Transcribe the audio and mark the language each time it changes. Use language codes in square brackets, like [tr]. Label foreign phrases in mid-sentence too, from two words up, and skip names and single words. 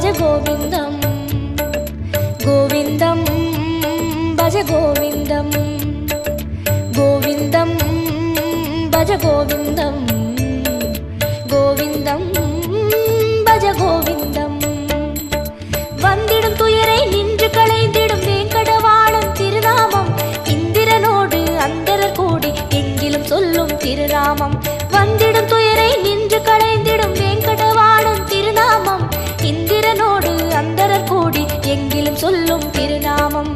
[sa] गोविन्दं गोविन्दं भज गोविन्दं गोविन्दं भज गोविन्दं गोविन्दं भज गोविन्दं [ta] வந்திடும் துயரை நின்று களைந்திடும் வேங்கடவாளன் திருநாமம் இந்திரனோடு அந்தரர் கூடி எங்கிலும் சொல்லும் திருநாமம் வந்திடும் துயரை நின்று களைந்திடும் வேங்கடவாளன் திருநாமம் இந்திரனோடு அந்தரர் கூடி எங்கிலும் சொல்லும் திருநாமம்।